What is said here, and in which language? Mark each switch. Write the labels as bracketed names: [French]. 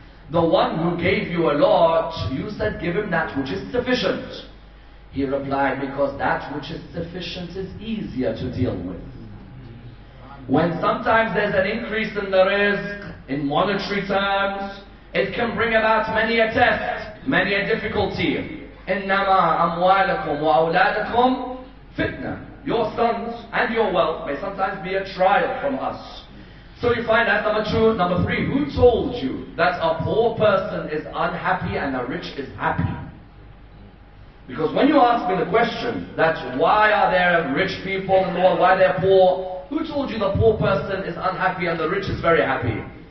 [English] The one who gave you a lot, you said give him that which is sufficient. He replied, because that which is sufficient is easier to deal with. When sometimes there's an increase in the rizq, in monetary terms, it can bring about many a test, many a difficulty. [Arabic] إِنَّمَا أَمْوَالَكُمْ وَأَوْلَادَكُمْ fitna. [English] Your sons and your wealth may sometimes be a trial from us. So you find that number two. Number three, who told you that a poor person is unhappy and a rich is happy? Because when you ask me the question that why are there rich people in the world, why they're poor, who told you the poor person is unhappy and the rich is very happy?